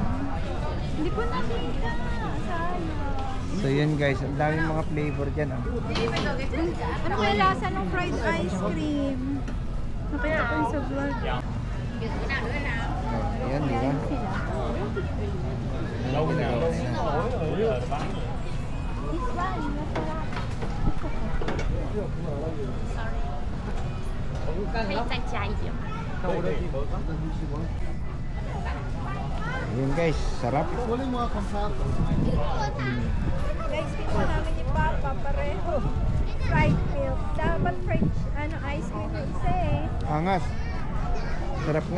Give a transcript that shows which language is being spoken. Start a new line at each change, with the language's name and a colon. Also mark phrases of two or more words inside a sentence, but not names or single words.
Filipino: Hindi ko nakita. Sayang. So yun guys, ang daming mga flavor dyan. Oh. Ano kaya lasa ng
English: fried ice cream?
Filipino: Nakita ko yun sa vlog. Ayan, di ba? Ayan, ginagawa nila.
English: This one,
Filipino: masarap. Sorry.
Chinese: 可以再加一点吗？
Filipino: Yun guys, sarap. Guys, pinto namin ni Papa pareho.
English: Fried milk.
Filipino: Dapat
English: fried ice cream
Filipino: yung isa eh. Angas. Sarap nga.